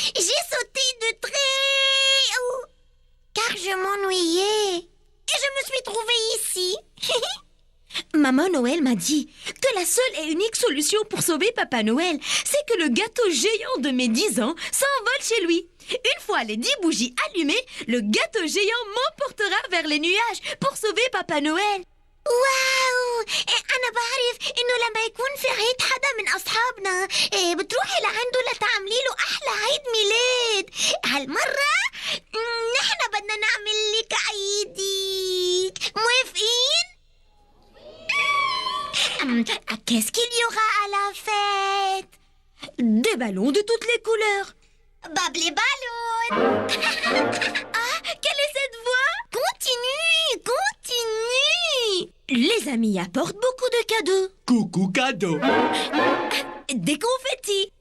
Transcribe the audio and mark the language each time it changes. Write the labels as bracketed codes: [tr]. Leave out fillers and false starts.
[fr] J'ai sauté de très haut car je m'ennuyais et je me suis trouvée ici. Maman Noël m'a dit que la seule et unique solution pour sauver Papa Noël, c'est que le gâteau géant de mes 10 ans s'envole chez lui. Une fois les 10 bougies allumées, le gâteau géant m'emportera vers les nuages pour sauver Papa Noël. [ar] واو أنا بعرف إنه لما يكون في عيد حدا من أصحابنا بتروحي لعنده لتعملي له أحلى عيد ميلاد هالمرة نحن بدنا نعمل لك عيدك موافقين؟ [fr] Qu'est-ce qu'il y aura à la fête? Des ballons de toutes les couleurs. Bab les ballons Ah, quelle est cette voix? Continue, continue. Les amis apportent beaucoup de cadeaux. Coucou cadeau. Des confettis.